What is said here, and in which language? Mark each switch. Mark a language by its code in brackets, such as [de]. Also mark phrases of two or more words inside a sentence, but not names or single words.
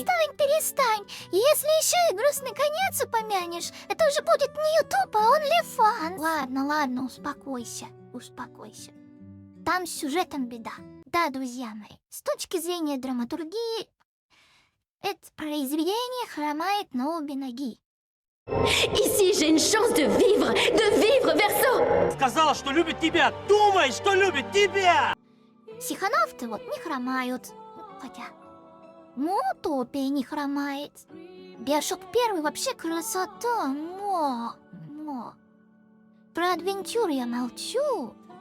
[ru] Перестань. Если еще и грустный конец упомянешь, это уже будет не YouTube, а OnlyFans. Ладно, успокойся. Там с сюжетом беда. Да, друзья мои, с точки зрения драматургии, это произведение хромает на обе ноги. [fr] Ici, j'ai une chance de vivre, Verso! [ru] Сказала, что любит тебя! Думай, что любит тебя! Психонавты вот не хромают. Хотя, Утопия не хромает. Биошок 1 вообще красота. Про Адвенчур я молчу.